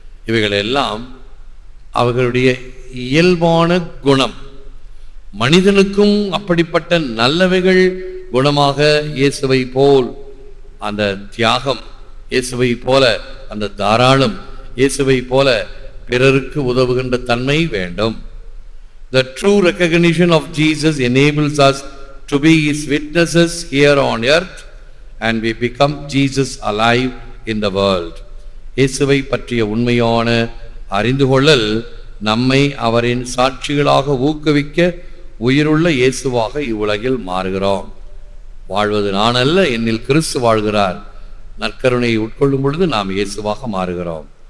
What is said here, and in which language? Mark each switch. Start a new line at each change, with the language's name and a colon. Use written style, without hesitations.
Tamil: இவைகளெல்லாம் அவர்களுடைய இயல்பான குணம். மனிதனுக்கும் அப்படிப்பட்ட நல்லவைகள் குணமாக இயேசுவை போல் அந்த தியாகம், இயேசுவை போல அந்த தாராளம், இயேசுவை போல பிறருக்கு உதவுகின்ற தன்மை வேண்டும்.
English: The true recognition of Jesus enables us to be his witnesses here on earth, and we become Jesus alive in the world.
Tamil: இயேசுவை பற்றிய உண்மையான அறிந்து கொள்ளல் நம்மை அவரின் சாட்சிகளாக ஊக்குவிக்க உயிருள்ள இயேசுவாக இவ்வுலகில் மாறுகிறோம். வாழ்வது நான் அல்ல, என்னில் கிறிஸ்து வாழ்கிறார். நற்கருணையை உட்கொள்ளும் பொழுது நாம் இயேசுவாக மாறுகிறோம்.